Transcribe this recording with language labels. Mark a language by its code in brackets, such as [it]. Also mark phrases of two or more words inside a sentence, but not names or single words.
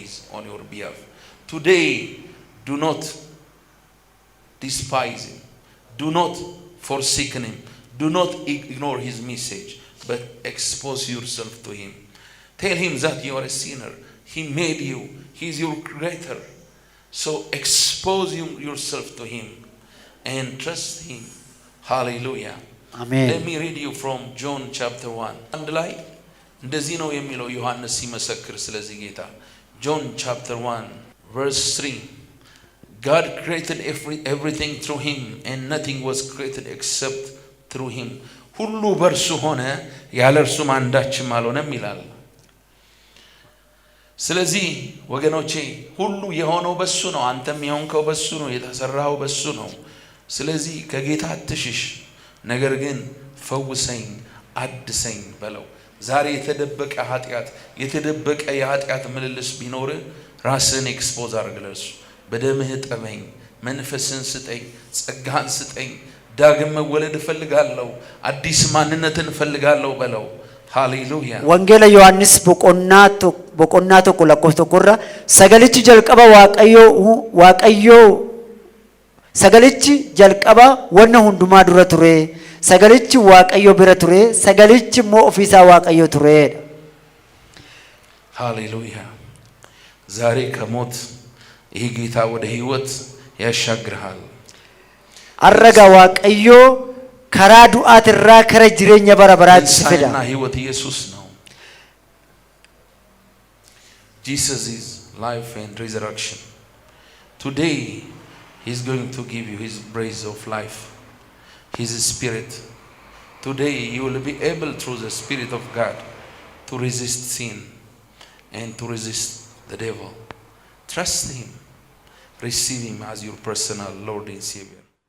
[en] on your behalf today do not despise him do not forsake him do not ignore his message but expose yourself to him tell him that you are a sinner he made you he is your creator so expose yourself to him and trust him hallelujah amen let me read you from John chapter 1 and like [am] እንደዚህ ነው የሚለው ዮሐንስ ሲመሰክር ስለዚህ ጌታ [en] John chapter 1 verse 3 God created everything through him and nothing was created except through him [am] ሁሉ በርሱ ሆነ ያለ እርሱም አንዳችም አልሆነም ይላል ስለዚህ ወገኖቼ ሁሉ የሆነው በሱ ነው አንተም የሆንከው በሱ ነው የተሰራው በሱ ነው ስለዚህ ከጌታ አትሽሽ ነገር ግን ፈውሰኝ አድሰኝ በለው ዛሬ የተደበቀ ኃጢአት የተደበቀ የኃጢአት ምልልስ ቢኖር ራስን ኤክስፖዝ አድርግለሱ በደምህ ጠበኝ መንፈስን ስጠኝ ጸጋን ስጠኝ ዳግም መወለድ ፈልጋለሁ አዲስ ማንነትን ፈልጋለሁ በለው ሃሌሉያ [om] ወንጌል ዮሐንስ boqonnaa tokko lakkoofsa tokkorra sagalichi jalqaba wanna hundumaa dura ture sagalichi waaqayyo bira ture sagalichi immoo ofiisaa waaqayyo tureedha [am] ሃሌሉያ ዛሬ ከሞት ይሄ ጌታ ወደ ህይወት ያሻግርሃል አረጋ [om] waaqayyo karaa du'aatirraa kara jireenya bara baraatti fida [am] እና ህይወት ኢየሱስ ነው [en] Jesus is life and resurrection today he's going to give you his breath of life his spirit today you will be able through the spirit of God to resist sin and to resist the devil trust him receive him as your personal Lord and Savior